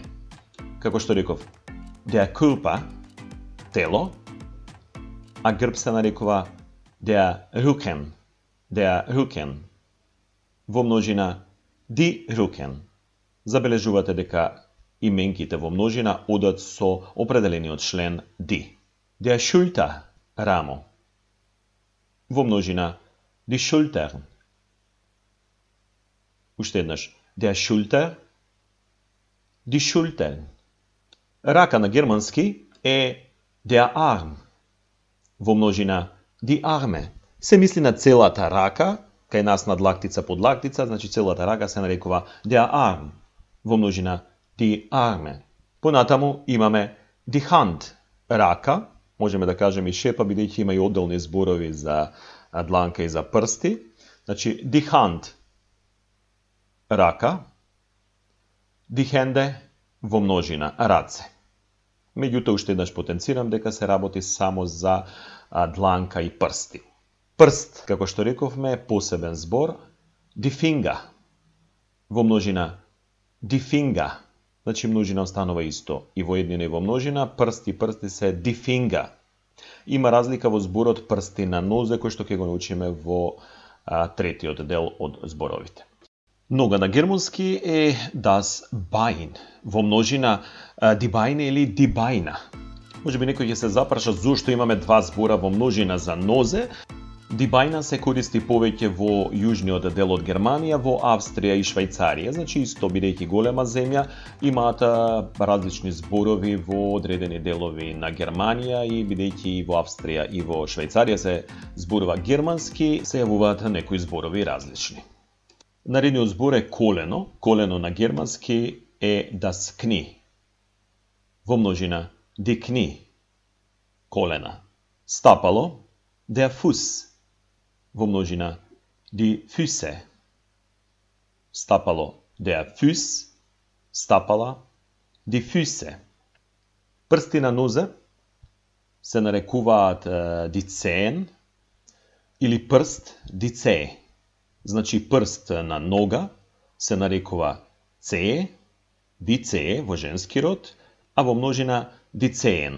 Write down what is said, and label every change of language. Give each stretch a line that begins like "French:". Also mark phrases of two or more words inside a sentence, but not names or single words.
Macedonian: Како што реков,
German: der Körper,
Macedonian: тело, а грб се нарекува
German: der Rücken. Der Rücken.
Macedonian: Во множина
German: die Rücken.
Macedonian: Забележувате дека именките во множина одат со определениот член die.
German: Der Schulter,
Macedonian: рамо. Во множина
German: die Schultern.
Macedonian: Уште еднаш,
German: der Schulter, die Schultern.
Macedonian: Рака на германски е
German: der Arm.
Macedonian: Во множина
German: die Arme.
Macedonian: Се мисли на целата рака, кај нас над лактица под лактица, значи целата рака се нарекува
German: der Arm.
Macedonian: Во множина
German: die Arme.
Macedonian: Понатаму имаме
German: die Hand.
Macedonian: Рака, можеме да кажеме и шепа, бидејќи има и одделни зборови за дланка и за прсти. Значи
German: die Hand.
Macedonian: Рака.
German: Die Hände
Macedonian: во множина раце. Меѓутоа уште еднаш потенцирам дека се работи само за дланка и прсти. Прст, како што рековме, е посебен збор.
German: Die Finger.
Macedonian: Во множина
German: die Finger.
Macedonian: Значи множина останува исто. И во еднина и во множина, прсти се
German: die Finger.
Macedonian: Има разлика во зборот прсти на нозе, кој што ќе го научиме во третиот дел од зборовите. Нога на германски е
German: das Bein.
Macedonian: Во множина
German: die Beine
Macedonian: или
German: die Beine.
Macedonian: Може би некој ќе се запраша зошто имаме два збора во множина за нозе.
German: Die Beine
Macedonian: се користи повеќе во јужниот дел од Германија, во Австрија и Швајцарија. Значи исто, бидејќи голема земја, имаат различни зборови во одредени делови на Германија и бидејќи и во Австрија и во Швајцарија се зборува германски, се јавуваат некои зборови различни. Наредниот збор е колено. Колено на германски е
German: das Knie.
Macedonian: Во множина
German: die Knie.
Macedonian: Колена. Стапало
German: der Fuß.
Macedonian: Во множина
German: die Füße.
Macedonian: Стапало
German: der Fuß. Стапала die Füße.
Macedonian: Прсти на нозе се нарекуваат
German: die Zehen
Macedonian: или прст
German: die Zehe.
Macedonian: Значи прст на нога се нарекува Zehe,
German: die Zehe
Macedonian: во женски род, а во множина
German: die Zehen.